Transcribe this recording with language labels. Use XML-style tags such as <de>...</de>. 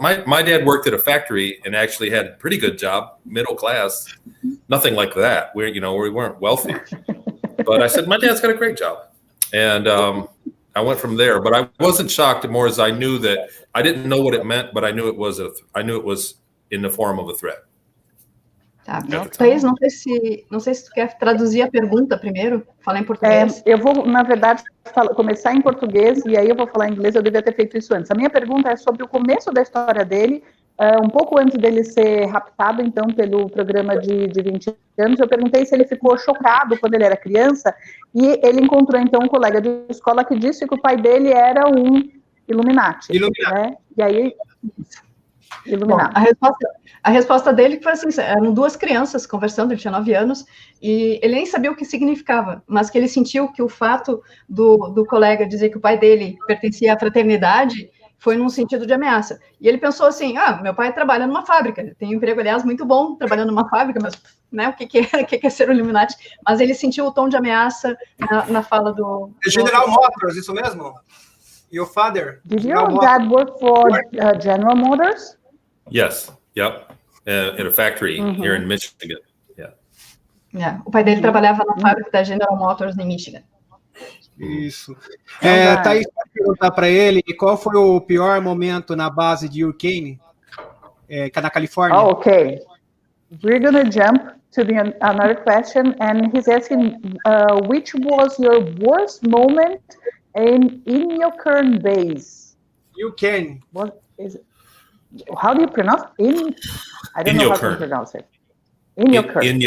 <en>My dad worked at a factory and actually had a pretty good job, middle class, nothing like that. We weren't wealthy, but I said, my dad's got a great job. And, I went from there, but I wasn't shocked more as I knew that I didn't know what it meant, but I knew it was in the form of a threat.</en> <pt>Tá, Thaís, não sei se tu quer traduzir a pergunta primeiro, falar em português. Eu vou, na verdade, começar em português e aí eu vou falar em inglês, eu devia ter feito isso antes. A minha pergunta é sobre o começo da história dele, um pouco antes dele ser raptado, então, pelo programa de 20 anos. Eu perguntei se ele ficou chocado quando ele era criança, e ele encontrou, então, um colega de escola que disse que o pai dele era um Illuminati. Né? E aí... Illuminati. Bom, a resposta dele foi assim, eram duas crianças conversando, ele tinha 9 anos, e ele nem sabia o que significava, mas que ele sentiu que o fato do colega dizer que o pai dele pertencia à fraternidade foi num sentido de ameaça. E ele pensou assim, meu pai trabalha numa fábrica, ele tem um emprego, aliás, muito bom, trabalhando numa fábrica, mas né, o que é ser um Illuminati? Mas ele sentiu o tom de ameaça na fala do... General Motors, isso mesmo?</pt> <en>Your father? Did your dad work for General Motors? Yes, yep, in a factory here in Michigan, yeah.</en> <pt>O pai dele trabalhava na fábrica da General Motors em Michigan. Isso. Thaís, pode perguntar para ele qual foi o pior momento na base de Hurricane, na Califórnia?</pt> <en>Oh, okay. We're going to jump to another question, and he's asking, which was your worst moment in your current base? Hurricane. What is it? How do you pronounce it? I don't know how to pronounce it. In your kern.</en>